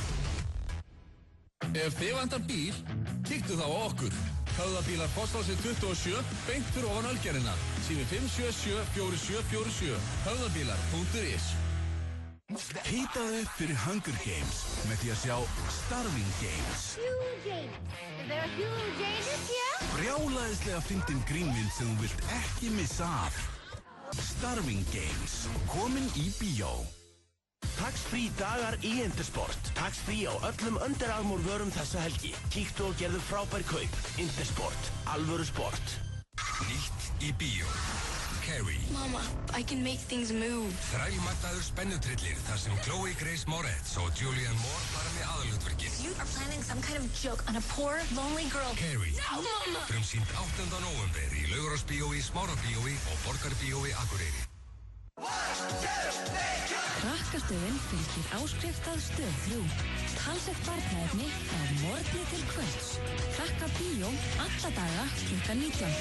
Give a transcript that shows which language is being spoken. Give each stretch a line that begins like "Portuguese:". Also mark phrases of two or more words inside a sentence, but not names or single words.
Icelandic: Ef þið vantar bíl, kíktu þá á okkur. Höfðabílar Fossásið 27, beint fyrir ofan Ölgerðina. Sími 577 4747. Höfðabílar.is. Hitaðu upp fyrir Hunger Games með því að sjá Starving Games.
English: Is there a huge changes here?
Icelandic: Brjálæðislega fyndin grínmynd sem þú vilt ekki missa af. Starving Games, komin í bíó. Tax-free dagar í Intersport. Tax-free á öllum Under Armour vörum þessa helgi. Kíktu og gerðu frábær kaup. Intersport, alvöru sport. Nýtt í bíó. Carrie.
English: Mama, I can make things move.
Icelandic: Þrælmagnaður spennutrillir þar sem Chloe Grace Moretz og Julianne Moore fara með aðalhlutverkin.
English: You are planning some kind of joke on a poor, lonely girl.
Icelandic: Carrie.
English: No, Mama!
Icelandic: Frumsýnt 8. nóvember í Laugarásbíói, Smárabíói og Borgarbíói Akureyri. Krakkastöðin fylgir áskrift að Stöð 3. Talsett barnaefni frá morgni til kvölds. Krakka bíó alla daga klukkan 19.